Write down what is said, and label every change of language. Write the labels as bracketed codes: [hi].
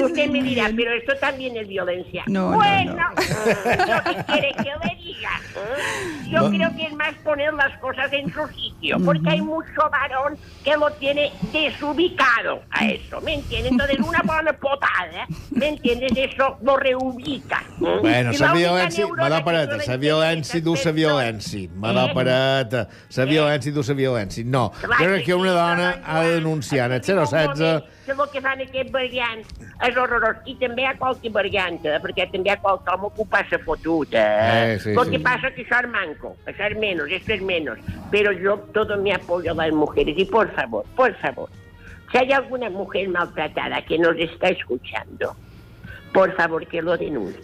[es] usted me dirá, pero esto también es violencia. No. ¿Yo qué quiere que le diga? Yo creo que es más poner las cosas en su sitio, porque hay mucho varón que lo tiene desubicado a eso, ¿me entiendes? Entonces una buena potada, ¿me entiendes? Eso lo reubica. [ca] Bueno, la violència, Madò Pereta, la violència du la violència. Madò Pereta, la violència du la violència. No, jo crec que una dona ha de denunciar en el 016... Que el que fan aquests variants és horrorós. I també hi ha qualque varianta, perquè també hi ha qualque home que ho passa fotuta. [es] Lo que pasa es que [ca] això és manco, això és menos, [es] esto es menos. Pero yo todo me apoyo a las mujeres. Y por favor, si hay alguna mujer maltratada que nos está escuchando, por favor, que lo denuncie.